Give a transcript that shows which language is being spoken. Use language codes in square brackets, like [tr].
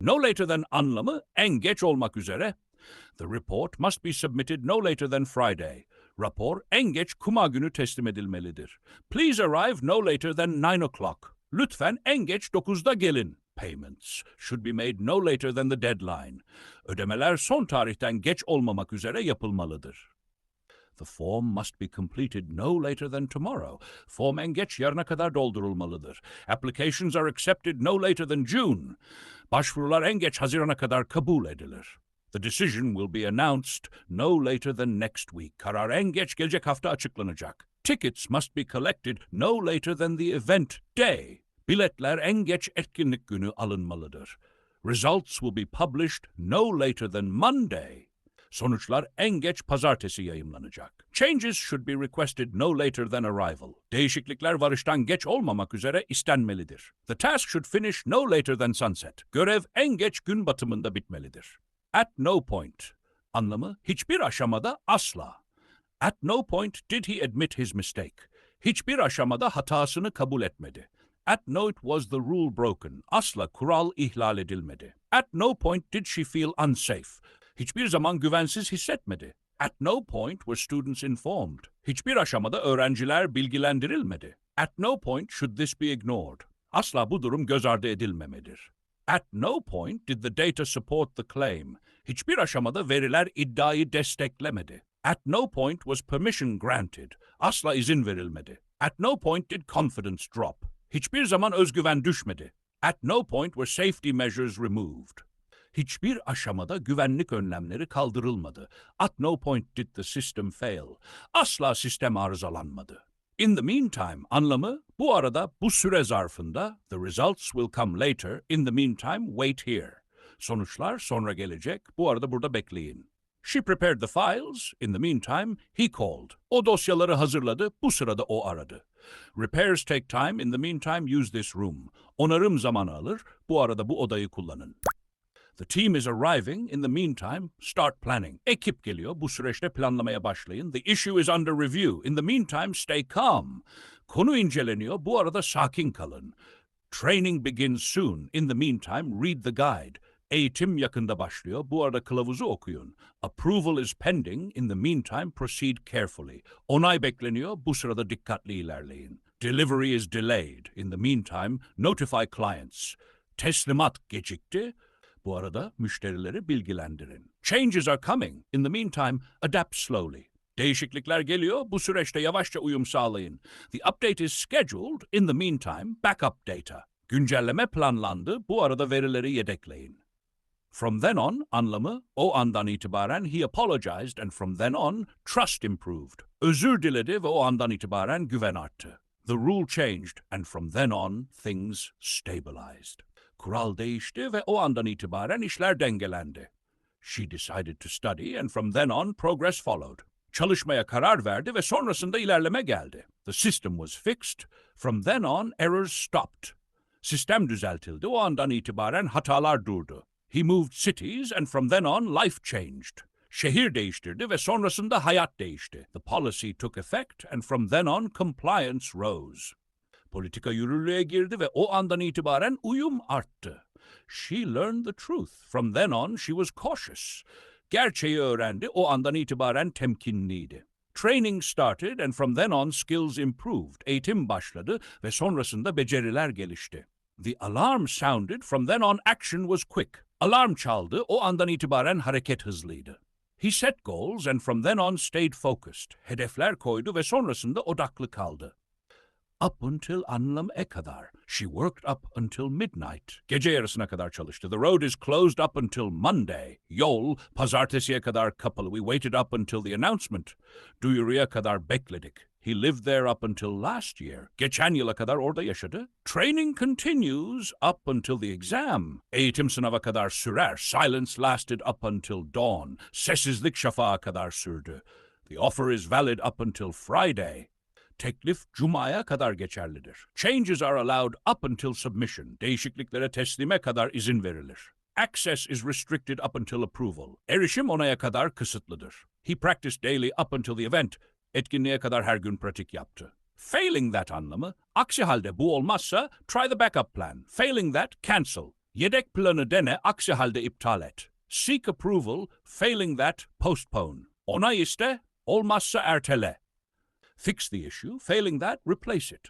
[en] No later than [tr] anlamı en geç olmak üzere. [en] The report must be submitted no later than Friday. [tr] Rapor en geç Cuma günü teslim edilmelidir. [en] Please arrive no later than 9 o'clock. [tr] Lütfen en geç 9'da gelin. [en] Payments should be made no later than the deadline. [tr] Ödemeler son tarihten geç olmamak üzere yapılmalıdır. [en] The form must be completed no later than tomorrow. [tr] Form en geç yarına kadar doldurulmalıdır. [en] Applications are accepted no later than June. [tr] Başvurular en geç Haziran'a kadar kabul edilir. [en] The decision will be announced no later than next week. [tr] Karar en geç gelecek hafta açıklanacak. [en] Tickets must be collected no later than the event day. [tr] Biletler en geç etkinlik günü alınmalıdır. [en] Results will be published no later than Monday. [tr] Sonuçlar en geç pazartesi yayımlanacak. [en] Changes should be requested no later than arrival. [tr] Değişiklikler varıştan geç olmamak üzere istenmelidir. [en] The task should finish no later than sunset. [tr] Görev en geç gün batımında bitmelidir. [en] At no point. [tr] Anlamı hiçbir aşamada asla. [en] At no point did he admit his mistake. [tr] Hiçbir aşamada hatasını kabul etmedi. [en] At no point was the rule broken. [tr] Asla kural ihlal edilmedi. [en] At no point did she feel unsafe. [tr] Hiçbir zaman güvensiz hissetmedi. [en] At no point were students informed. [tr] Hiçbir aşamada öğrenciler bilgilendirilmedi. [en] At no point should this be ignored. [tr] Asla bu durum göz ardı edilmemelidir. [en] At no point did the data support the claim. [tr] Hiçbir aşamada veriler iddiayı desteklemedi. [en] At no point was permission granted. [tr] Asla izin verilmedi. [en] At no point did confidence drop. [tr] Hiçbir zaman özgüven düşmedi. [en] At no point were safety measures removed. [tr] Hiçbir aşamada güvenlik önlemleri kaldırılmadı. [en] At no point did the system fail. [tr] Asla sistem arızalanmadı. [en] In the meantime [tr] anlamı bu arada bu süre zarfında [en] the results will come later. In the meantime wait here. [tr] Sonuçlar sonra gelecek. Bu arada burada bekleyin. [en] She prepared the files. In the meantime he called. [tr] O dosyaları hazırladı. Bu sırada o aradı. [en] Repairs take time. In the meantime use this room. [tr] Onarım zamanı alır. Bu arada bu odayı kullanın. [en] The team is arriving. In the meantime, start planning. [tr] Ekip geliyor. Bu süreçte planlamaya başlayın. [en] The issue is under review. In the meantime, stay calm. [tr] Konu inceleniyor. Bu arada sakin kalın. [en] Training begins soon. In the meantime, read the guide. [tr] Eğitim yakında başlıyor. Bu arada kılavuzu okuyun. [en] Approval is pending. In the meantime, proceed carefully. [tr] Onay bekleniyor. Bu sırada dikkatli ilerleyin. [en] Delivery is delayed. In the meantime, notify clients. [tr] Teslimat gecikti. Bu arada müşterileri bilgilendirin. [en] Changes are coming. In the meantime, adapt slowly. [tr] Değişiklikler geliyor. Bu süreçte yavaşça uyum sağlayın. [en] The update is scheduled. In the meantime, backup data. [tr] Güncelleme planlandı. Bu arada verileri yedekleyin. [en] From then on [tr] anlamı o andan itibaren [en] he apologized and from then on trust improved. [tr] Özür diledi ve o andan itibaren güven arttı. [en] The rule changed and from then on things stabilized. [tr] Kural değişti ve o andan itibaren işler dengelendi. [en] She decided to study and from then on progress followed. [tr] Çalışmaya karar verdi ve sonrasında ilerleme geldi. [en] The system was fixed. From then on errors stopped. [tr] Sistem düzeltildi. O andan itibaren hatalar durdu. [en] He moved cities and from then on life changed. [tr] Şehir değiştirdi ve sonrasında hayat değişti. [en] The policy took effect and from then on compliance rose. [tr] Politika yürürlüğe girdi ve o andan itibaren uyum arttı. [en] She learned the truth. From then on she was cautious. [tr] Gerçeği öğrendi, o andan itibaren temkinliydi. [en] Training started and from then on skills improved. [tr] Eğitim başladı ve sonrasında beceriler gelişti. [en] The alarm sounded. From then on action was quick. [tr] Alarm çaldı, o andan itibaren hareket hızlıydı. [en] He set goals and from then on stayed focused. [tr] Hedefler koydu ve sonrasında odaklı kaldı. [en] Up until [tr] anlamı kadar. [en] She worked up until midnight. [tr] Gece yarısına kadar çalıştı. [en] The road is closed up until Monday. [tr] Yol pazartesiye kadar kapalı. [en] We waited up until the announcement. [tr] Duyuruya kadar bekledik. [en] He lived there up until last year. [tr] Geçen yıla kadar orada yaşadı. [en] Training continues up until the exam. [tr] Eğitim sınava kadar sürer. [en] Silence lasted up until dawn. [tr] Sessizlik şafağa kadar sürdü. [en] The offer is valid up until Friday. [tr] Teklif Cuma'ya kadar geçerlidir. [en] Changes are allowed up until submission. [tr] Değişikliklere teslime kadar izin verilir. [en] Access is restricted up until approval. [tr] Erişim onaya kadar kısıtlıdır. [en] He practiced daily up until the event. [tr] Etkinliğe kadar her gün pratik yaptı. [en] Failing that [tr] anlamı, aksi halde bu olmazsa [en] try the backup plan. Failing that, cancel. [tr] Yedek planı dene, aksi halde iptal et. [en] Seek approval, failing that, postpone. [tr] Onay iste, olmazsa ertele. [en] Fix the issue, failing that, replace it.